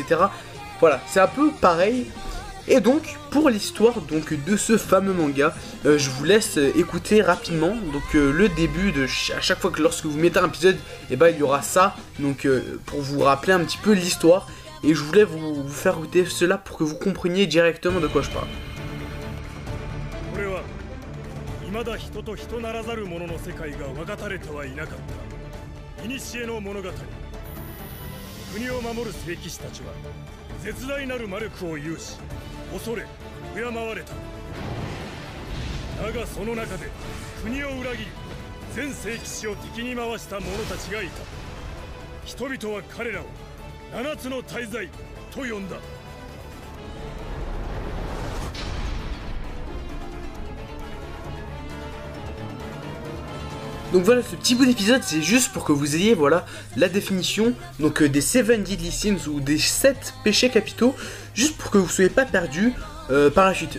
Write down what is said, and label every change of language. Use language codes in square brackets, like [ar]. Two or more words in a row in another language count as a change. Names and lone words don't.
[fr] Voilà, c'est un peu pareil. Et donc, pour l'histoire donc de ce fameux manga, je vous laisse écouter rapidement. Donc le début de à chaque fois que lorsque vous mettez un épisode, et ben il y aura ça. Donc pour vous rappeler un petit peu l'histoire. Et je voulais vous faire écouter cela pour que vous compreniez directement de quoi je parle. [ja] 恐れ敬われた。だがその中で国を裏切り全聖騎士を敵に回した者たちがいた。人々は彼らを七つの大罪と呼んだ。 [fr] Donc voilà, ce petit bout d'épisode, c'est juste pour que vous ayez, voilà, la définition donc des 7 Deadly Sins ou des 7 péchés capitaux, juste pour que vous ne soyez pas perdus par la suite.